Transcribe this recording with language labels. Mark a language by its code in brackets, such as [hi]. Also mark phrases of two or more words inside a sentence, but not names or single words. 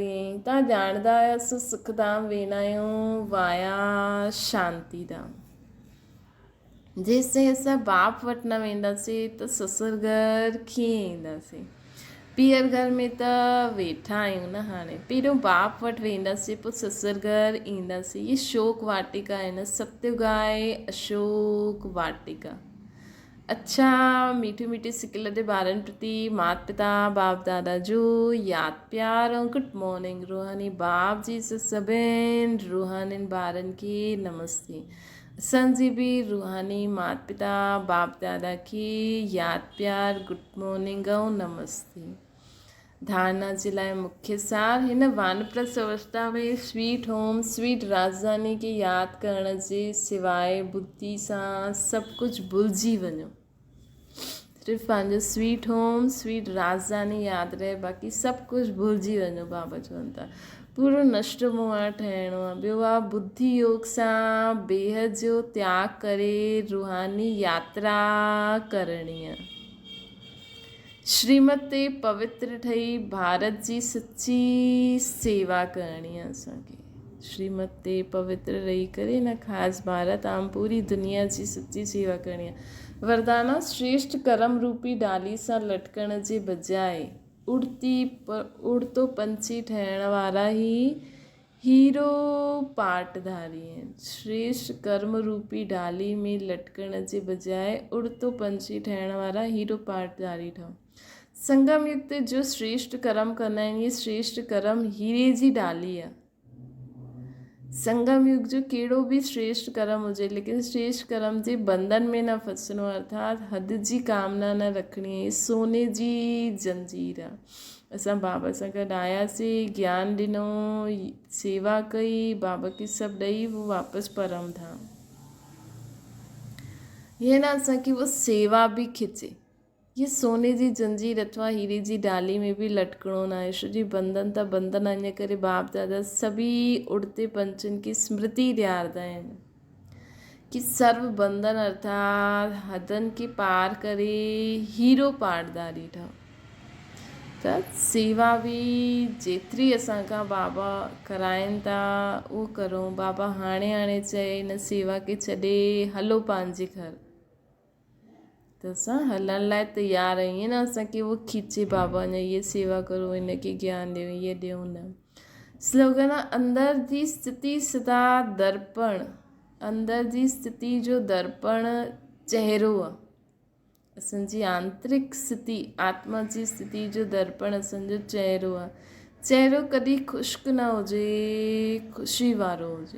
[sd] तव्हां ॼाणंदा आहियो असां सुखधाम वेंदा आहियूं वाया शांति धाम। जेसिताईं असां बाप वटि न वेंदासीं त ससुर घर कीअं ईंदासीं? पीअर घर में त वेठा आहियूं न। हाणे पहिरियों बाप वटि वेंदासीं, पोइ ससुर घर ईंदासीं। ये शोक वाटिका आहे न, सत्युग आहे अशोक वाटिका। अच्छा मीठी मीठी सिक लदे ॿारनि प्रति माता पिता बाप दादा जो यादि प्यार ऐं [en] good morning. [sd] रूहानी बाप जी सभिनि रूहानी ॿारनि खे नमस्ते। असांजी बि रूहानी माता पिता बाप दादा खे यादि प्यार [en] good morning [sd] ऐं नमस्ते। धारणा जे लाइ मुख्य सार। हिन वानप्रस्थ अवस्था में [en] sweet home sweet [sd] राजधानी खे यादि करण जे सवाइ बुद्धि सां सभु कुझु भुलिजी वञो। सिर्फ़ु पंहिंजो [en] sweet home sweet [sd] राजधानी यादि रहे, बाक़ी सभु कुझु भुलिजी वञो। बाबा चवनि था पूरो नष्ट मोह ठहिणो आहे। ॿियो आहे बुद्धि योग सां बेहद जो त्याग करे रूहानी यात्रा करणी आहे। श्रीमत ते पवित्र ठही भारत जी सच्ची सेवा करणी आहे। असांखे श्रीमत ते पवित्र रही करे न ख़ासि भारत आम पूरी दुनिया जी सच्ची सेवा करणी आहे। वरदाना श्रेष्ठ कर्म रूपी डाली सां लटकण जे बजाय उड़तो पंछी ठहण वारा ही हीरो पाटधारी आहिनि। श्रेष्ठ कर्म रूपी डाली में लटकण जे बजाय उड़तो पंछी ठहण वारा हीरो पाटधारी ठहो। संगम युग ते जो श्रेष्ठ कर्म कंदा आहिनि, इहे श्रेष्ठ कर्म हीरे जी डाली आहे। संगम युग जो कहिड़ो बि श्रेष्ठ कर्म हुजे, लेकिन श्रेष्ठ कर्म जे बंधन में न फसणो, अर्थात हद जी कामना न रखणी आहे। सोने जी जंजीर आहे। असां बाबा सां गॾु आयासीं, ज्ञान ॾिनो, सेवा कई, बाबा खे सभु ॾेई वो वापसि परम था। हीअं न असांखे वो सेवा बि खिचे। ये सोने जी जंजीर अथवा हीरे जी डाली में भी लटकणो न आहे। छो जी बंधन त बंधन आहे, इन करे बाप दादा सभी उड़ते पंछियुनि की स्मृति ॾियारंदा आहिनि कि सर्व बंधन अर्थात हदनि खे पार करे हीरो पाटधारी ठहो। त सेवा बि जेतिरी असांखां बाबा कराइनि था उहो करूं। बाबा हाणे हाणे चए हिन सेवा खे छॾे हलो पंहिंजे घर, त असां हलण लाइ तयारु आहियूं। ईअं न असांखे उहो खीचे बाबा ने [hi] ये सेवा करो, [sd] हिनखे ज्ञान ॾियो, ये ॾियो न। स्लोगन आहे अंदर जी स्थिति सदा दर्पण। अंदर जी स्थिति जो दर्पण चहिरो आहे। असांजी आंतरिक स्थिति आत्मा जी स्थिति जो दर्पण असांजो चहिरो आहे। चहिरो कॾहिं ख़ुश्क न हुजे, ख़ुशी वारो हुजे।